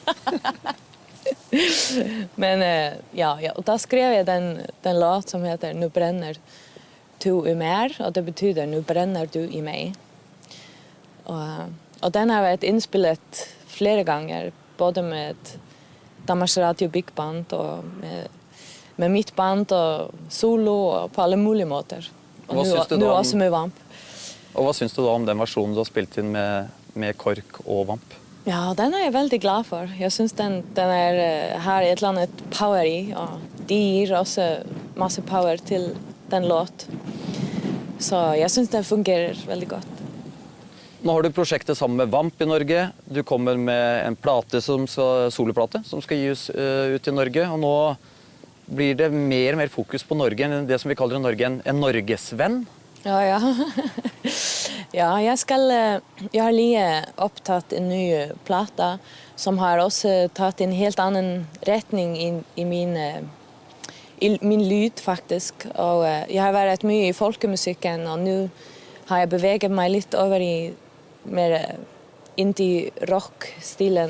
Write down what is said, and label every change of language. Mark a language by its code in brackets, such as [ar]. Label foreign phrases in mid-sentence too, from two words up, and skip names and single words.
[sv] Men ja, och då skrev jag den låt som heter Nu brenner du i mer, och det betyder Nu brenner du i mig. Och den har varit inspelat flera gånger, både med Danmarks Radio Big Band och med mitt band och solo och på alla möjliga måter. Och nu också med Vamp. [no] Og hva syns du da om den versjonen du har spilt inn med KORK og Vamp? [sv] Ja, den är jag väldigt glad för. Jag syns den har ett eller annat power i, och de ger också massa power till den låt. Så jag syns den fungerar väldigt gott. [no] Nå har du prosjektet sammen med Vamp i Norge. Du kommer med en soloplate som skal gis ut i Norge. Og nå blir det mer og mer fokus på Norge enn det som vi kaller i Norge en norgesvenn. [sv] Ja. Ja, jag har lige upptagit en ny plata som har också tagit en helt annan riktning i min lyd faktiskt. Och jag har varit mycket i folkemusiken och nu har jag beveget mig lite över i mer indie-rock-stilen.